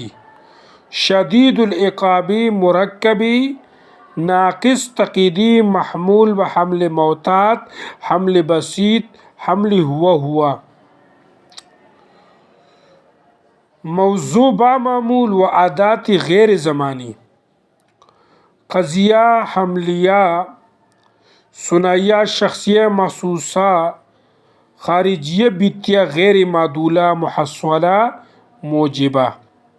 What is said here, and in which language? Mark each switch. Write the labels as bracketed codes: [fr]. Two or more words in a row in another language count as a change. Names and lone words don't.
[ar] شدید العقاب [ur] مرکب ناقص تقییدی محمول بحمل معتاد حمل بسیط حمل ہوا. موضوع با معمول و ادات غیر زمانی قضیہ حملیہ ثنائیہ شخصیہ محسوسہ خارجیہ بیتیہ غیر معدولہ محصلہ موجبہ.